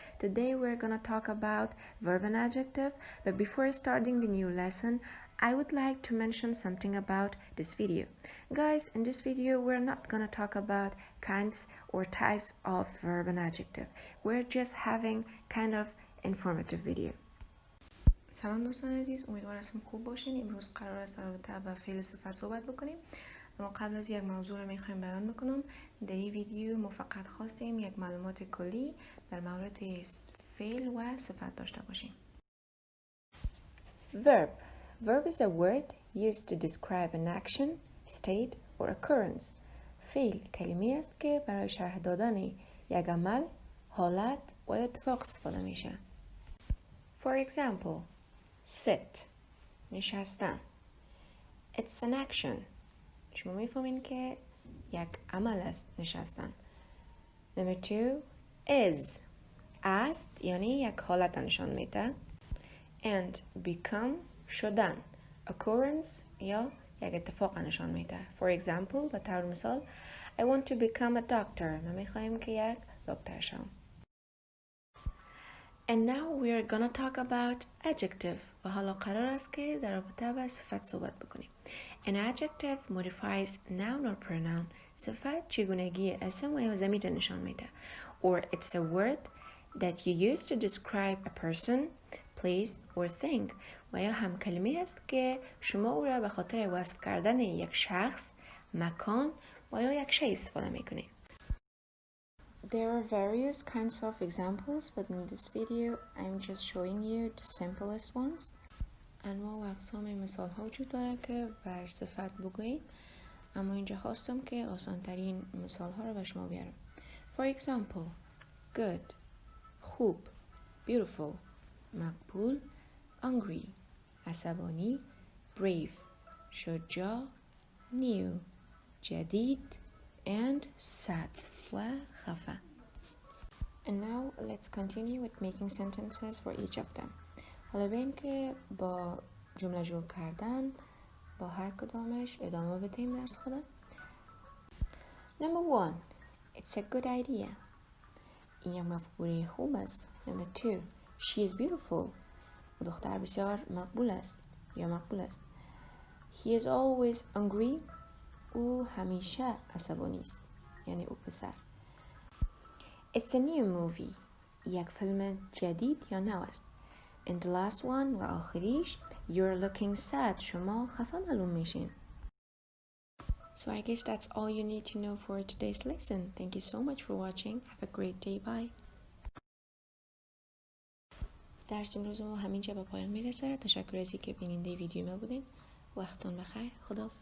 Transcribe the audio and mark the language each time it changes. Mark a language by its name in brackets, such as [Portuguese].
[English] Today we're gonna talk about verb and adjective, but before starting the new lesson, I would like to mention something about this video. Guys, in this video we're not gonna talk about kinds or types of verb and adjective. We're just having kind of informative video. [Persian] سلام دوستان عزیز، امیدوارم خوب باشین. امروز قرار است رابطه با فعل صفت صحبت بکنیم. اما قبل از یک موضوع رو میخوایم بیان بکنم. در این ویدیو ما فقط خواستیم یک معلومات کلی در مورد فعل و صفت داشته باشیم. [English] Verb is a word used to describe an action, state or occurrence. [Persian] فعل کلمه‌ای است که برای شرح دادن یک عمل، حالت و اتفاق استفاده میشه. [English] For example, sit نشستن. It's an action. [Persian] شما میفهمین که یک عمل است نشستن. [English] Number 2 is [Persian] است یعنی یک حالت نشان میده. [English] And become شدن. [Persian] Occurrence یا یک اتفاق نشان میده. [English] For example [Persian] به طور مثال [English] I want to become a doctor. [Persian] من میخوایم که یک دکتر شم. [English] And now we are gonna talk about adjective. [Persian] و حالا قرار است که در رابطه با صفت صحبت بکنیم. [English] An adjective modifies noun or pronoun. [Persian] صفت چگونگی اسم و یا ضمیر نشان میده. [English] Or it's a word that you use to describe a person, place or thing. [Persian] و یا هم کلمه است که شما او را به خاطر وصف کردن یک شخص، مکان و یا یک شی استفاده میکنید. [English] There are various kinds of examples, but in this video I'm just showing you the simplest ones. [Persian] انواع و اقسام مثال ها وجود داره که بر صفت بگوییم، اما اینجا خواستم که آسان ترین مثال ها رو به شما بیارم. [English] For example, good خوب، beautiful مقبول، angry عصبانی، brave شجاع، new جدید and sad و خفه. And now let's continue with making sentences for each of them. [Persian] حالا ببین که با جمله جور کردن با هر کدامش ادامه بدیم درس خودم. [English] Number 1 It's a good idea. [Persian] این یک مفعول خوب است. [English] Number 2 She is beautiful. [Persian] او دختر بسیار مقبول است یا مقبول است. [English] He is always angry. [Persian] او همیشه عصبانی است یعنی او پسر. [English] It's a new movie. [Persian] یک فیلم جدید یا نو است. [English] And the last one [Persian] و آخریش [English] You're looking sad. [Persian] شما خفه معلوم میشین. [English] So I guess that's all you need to know for today's lesson. Thank you so much for watching. Have a great day. Bye. [Persian] درس امروز ما همینجا به پایان میرسه. تشکر از اینکه بیننده ویدیو ما بودین. وقتتون بخیر. خداحافظ.